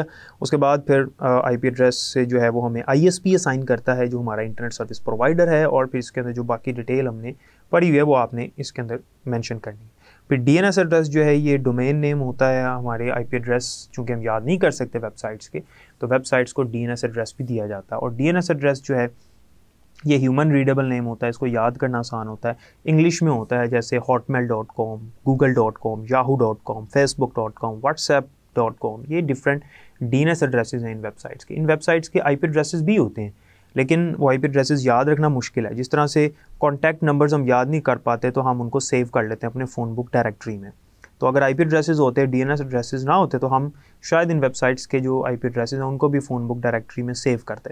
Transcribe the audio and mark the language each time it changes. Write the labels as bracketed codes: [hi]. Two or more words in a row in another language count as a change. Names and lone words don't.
[hi] उसके बाद फिर [en] IP address [hi] से जो है वो हमें आईएसपी असाइन करता है जो हमारा [en] internet service provider [hi] है, और फिर इसके अंदर जो बाकी डिटेल हमने पढ़ी हुई है वो आपने इसके अंदर मेंशन करनी है। फिर [en] DNS address [hi] जो है ये [en] domain name [hi] होता है हमारे [en] IP address, [hi] चूँकि हम याद नहीं कर सकते वेबसाइट्स के, तो वेबसाइट्स को [en] DNS address [hi] भी दिया जाता है। और [en] DNS address [hi] जो है ये [en] human readable name [hi] होता है, इसको याद करना आसान होता है। इंग्लिश में होता है जैसे hotmail.com, google.com, yahoo.com, facebook.com, whatsapp.com, ये [en] different DNS addresses [hi] हैं इन वेबसाइट्स के। इन वेबसाइट्स के [en] IP addresses [hi] भी होते हैं, लेकिन वो [en] IP addresses [hi] याद रखना मुश्किल है। जिस तरह से [en] contact numbers [hi] हम याद नहीं कर पाते तो हम उनको सेव कर लेते हैं अपने [en] phone book directory [hi] में। तो अगर [en] IP addresses [hi] होते, [en] DNS addresses [hi] ना होते, तो हम शायद इन वेबसाइट्स के जो [en] IP addresses [hi] हैं उनको भी [en] phone book directory [hi] में सेव करते।